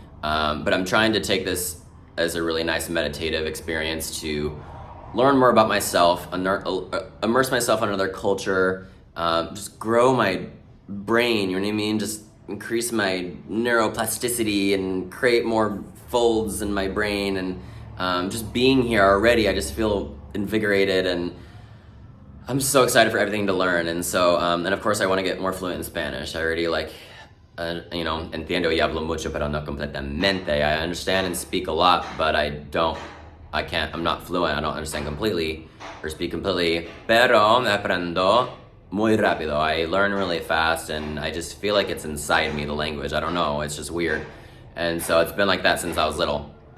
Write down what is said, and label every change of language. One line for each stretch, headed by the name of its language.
English: But I'm trying to take this as a really nice meditative experience to learn more about myself, immerse myself in another culture, just grow my brain, you know what I mean? Just increase my neuroplasticity and create more folds in my brain. And just being here already, I just feel invigorated, and I'm so excited for everything to learn. And so, and of course I want to get more fluent in Spanish. I already
Spanish: entiendo y hablo mucho, pero no completamente.
English: I understand and speak a lot, but I'm not fluent. I don't understand completely or speak completely,
Spanish: pero me aprendo muy rápido.
English: I learn really fast, and I just feel like it's inside me, the language. I don't know, it's just weird. And so it's been like that since I was little.